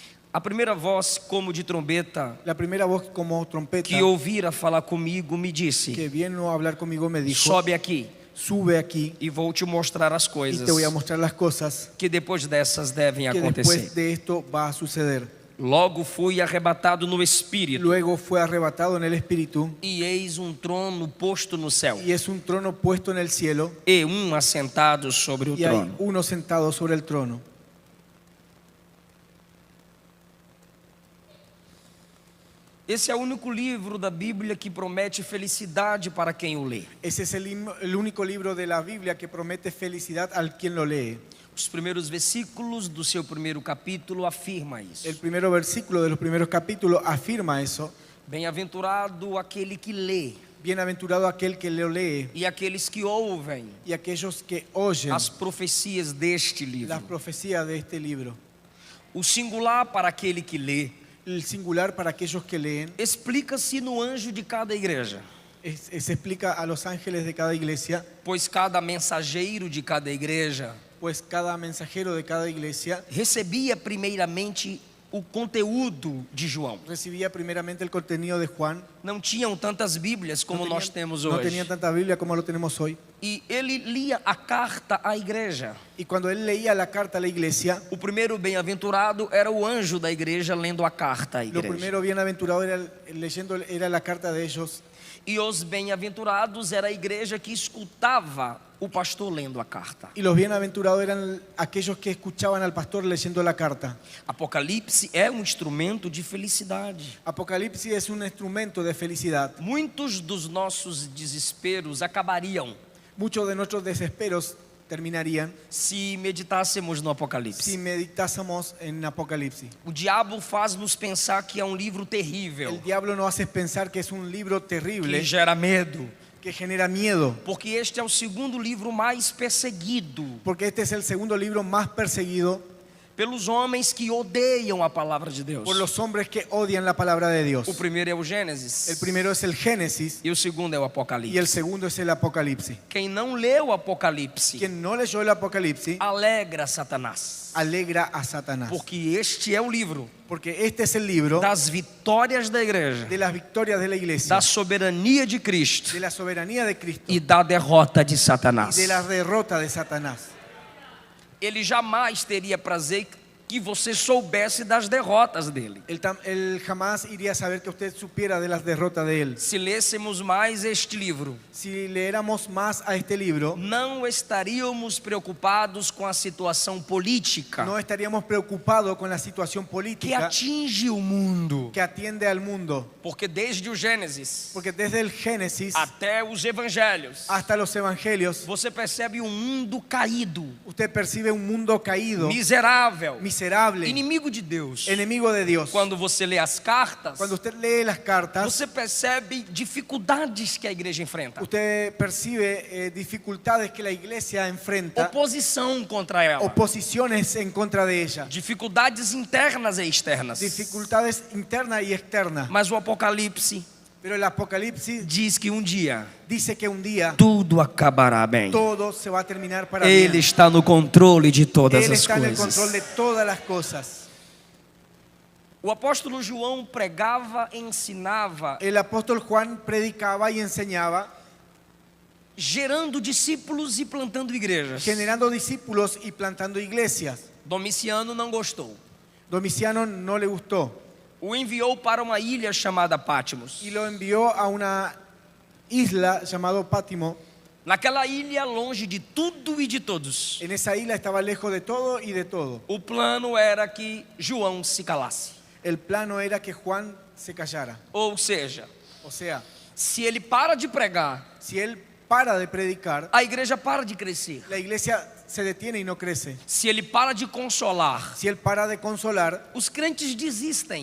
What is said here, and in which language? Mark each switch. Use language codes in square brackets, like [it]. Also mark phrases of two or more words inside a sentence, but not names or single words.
[pt] A primeira voz como de trombeta [es] La primera voz como trompeta [pt] que ouvira falar comigo me disse: [es] que vino a hablar conmigo me dijo, [pt] sobe aqui [es] sube aquí [pt] e vou te mostrar as [es] y [pt] coisas [es] te voy a mostrar las cosas [pt] que depois dessas devem [es] que [pt] acontecer. [es] después de esto va a suceder. [pt] Logo fui arrebatado no espírito, [es] Luego fue arrebatado en el espíritu [pt] e eis trono posto no céu, [es] y es un trono puesto en el cielo [pt] e assentado sobre o [es] y hay [pt] trono. [es] uno sentado sobre el trono. [pt] Esse é o único livro da Bíblia que promete felicidade para quem o lê. [es] Ese es el único libro de la Biblia que promete felicidad al quien lo lee. [pt] Os primeiros versículos do seu primeiro capítulo afirma isso. [es] El primer versículo de los primeros capítulos afirma eso. [pt] Bem-aventurado aquele que lê [es] Bienaventurado aquel que lo lee [pt] e aqueles que ouvem [es] y aquellos que oyen [pt] as profecias deste livro. [es] las profecías de este libro. [pt] O singular para aquele que lê [es] El singular para aquellos que leen [pt] explica-se no anjo de cada igreja, [es] se explica a los ángeles de cada iglesia, [pt] pois cada mensageiro de cada igreja [es] pues cada mensajero de cada iglesia [pt] recebia primeiramente o conteúdo de João. [es] recibía primeramente el contenido de Juan. [pt] Não tinham tantas Bíblias como nós temos [es] No [pt] hoje. [es] tenían tanta Biblia como lo tenemos hoy. [pt] E ele lia a carta à igreja. [es] Y cuando él leía la carta a la iglesia, [pt] O primeiro bem-aventurado era o anjo da igreja lendo a carta à [es] lo [pt] igreja. [es] primero bienaventurado era la carta de ellos. [pt] E os bem-aventurados era a igreja que escutava o pastor lendo a carta. [es] Y los bienaventurados eran aquellos que escuchaban al pastor leyendo la carta. [pt] Apocalipse é instrumento de felicidade. [es] Apocalipsis es un instrumento de felicidad. [pt] Muitos dos nossos desesperos acabariam [es] Muchos de nuestros desesperos terminarían [pt] se meditássemos no Apocalipse. [es] si meditásemos en Apocalipsis. [pt] O diabo faz-nos pensar que é livro terrível, [es] El diablo nos hace pensar que es un libro terrible, [pt] que gera medo, [es] que genera miedo, [pt] porque este é o segundo livro mais perseguido [es] porque este es el segundo libro más perseguido [pt] pelos homens que odeiam a palavra de Deus. [es] por los hombres que odian la palabra de Dios. [pt] O primeiro é o Gênesis [es] El primero es el Génesis [pt] e o segundo é o [es] y [pt] Apocalipse. [es] el segundo es el Apocalipsis. [pt] Quem não leu o Apocalipse [es] Quien no leyó el Apocalipsis [pt] alegra Satanás, [es] alegra a Satanás, [pt] porque este é o livro [es] porque este es el libro [pt] das vitórias da igreja, [es] de las victorias de la iglesia, [pt] da soberania de Cristo [es] de la soberanía de Cristo [pt] e da derrota de [es] y [pt] Satanás. [es] de la derrota de Satanás. [pt] Ele jamais teria prazer que você soubesse das derrotas dele. [es] Él jamás iría a saber que usted supiera de las derrotas de él. [pt] Se lêssemos mais este livro, [es] Si leéramos más a este libro, [pt] não estaríamos preocupados com a situação política [es] no estaríamos preocupados con la situación [pt] que [es] política [pt] atinge o mundo, [es] que atiende al mundo, [pt] porque desde o Gênesis [es] porque desde el Génesis [pt] até os evangelhos [es] hasta los evangelios [pt] você percebe mundo caído, [es] usted percibe un mundo caído, [pt] miserável, [es] miserable, [pt] inimigo de Deus. [es] enemigo de Dios. [pt] Quando você lê as cartas, [es] Cuando usted lee las cartas, [pt] você percebe dificuldades que a igreja enfrenta, [es] usted percibe dificultades que la iglesia enfrenta, [pt] oposição contra ela, [es] oposiciones en contra de ella, [pt] dificuldades internas e externas. [es] dificultades internas y externas. [pt] Mas o Apocalipse [es] Pero el Apocalipsis [pt] diz que dia [es] dice que un día [pt] tudo acabará bem. [es] todo se va a terminar para [pt] Ele [es] bien. [pt] está no controle de todas [es] Él [pt] as [es] está en el control [pt] coisas. [es] de todas las cosas. [pt] O apóstolo João pregava, ensinava, [es] El apóstol Juan predicaba y enseñaba, [pt] gerando discípulos e plantando igrejas. [es] generando discípulos y plantando iglesias. [pt] Domiciano não gostou. [es] Domiciano no le gustó [pt] O enviou para uma ilha chamada Patmos. [es] y lo envió a una isla llamada Pátimo. [pt] Naquela ilha, longe de tudo e de todos, [es] En esa isla estaba lejos de todo y de todo. [pt] o plano era que João se calasse. [es] El plano era que Juan se callara. [pt] Ou seja, [es] O sea, [pt] se ele para de pregar, [es] si él para de predicar, [pt] a igreja para de crescer. [es] la iglesia se detiene y no crece. [pt] Se ele para de consolar, [es] Si él para de consolar, [pt] os crentes desistem.